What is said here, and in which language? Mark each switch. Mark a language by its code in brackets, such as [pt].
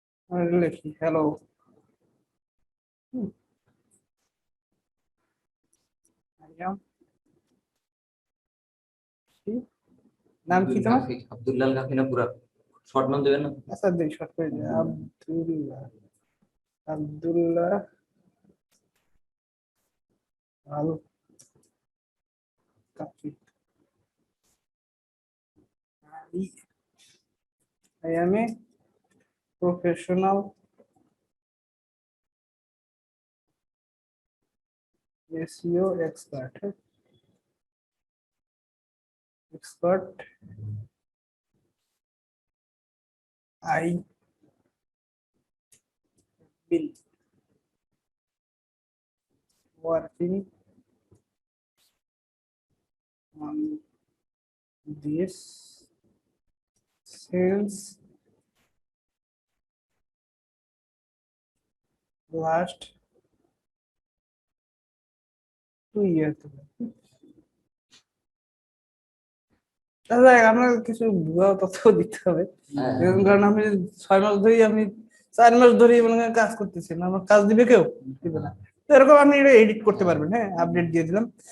[bn] আমরা লিখি হ্যালো, নাম কি তোমার? আব্দুল্লাহ কাফি না পুরা শর্ট নাম দেবেন না? আচ্ছা দেখি শর্ট করে দিই, আব্দুল্লাহ, আব্দুল্লাহ আল কাফি। [en] I am a professional SEO expert. I will working on this since last 2 years. [bn] তাহলে আপনার কিছু ভুয়া তথ্য দিতে হবে, এরকম কারণ আমি 6 মাস ধরেই আমি 4 মাস ধরেই মনে করেন কাজ করতেছি না, আমার কাজ দিবে কেউ? দিবে না। তো এরকম আপনি এটা এডিট করতে পারবেন। হ্যাঁ, আপডেট দিয়ে দিলাম।